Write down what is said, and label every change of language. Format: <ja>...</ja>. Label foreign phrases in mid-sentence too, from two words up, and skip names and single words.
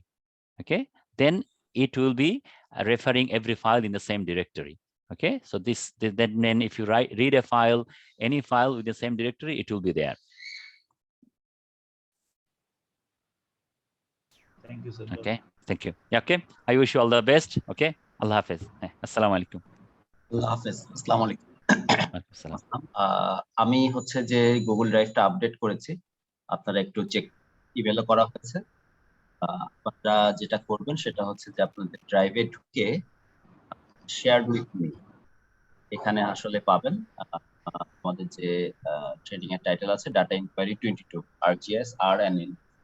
<en>Okay, then it will be referring every file in the same directory. Okay, so then if you read a file, any file with the same directory, it will be there. Thank you, sir. Okay, thank you. Yeah, okay, I wish you all the best.</en> <ar>Okay,</ar> <ur>اللہ حافظ.</ur> <ar>السلام عليكم.</ar> <ur>اللہ حافظ.</ur> <ar>السلام عليكم.</ar> <bn>আসসালাম। আমি হচ্ছে যে গুগল ড্রাইভটা আপডেট করেছি, আপনারা একটু</bn> <en>check email</en> <bn>করা হয়েছে। আপনারা যেটা করবেন সেটা হচ্ছে যে আপনাদের ড্রাইভে ঢুকে</bn> <en>share with me</en> <bn>এখানে আসলে পাবেন আমাদের যে ট্রেনিং এর টাইটেল আছে</bn> <en>data inquiry</en> <bn>22 আরজিএস আর এন্ড এন।</bn>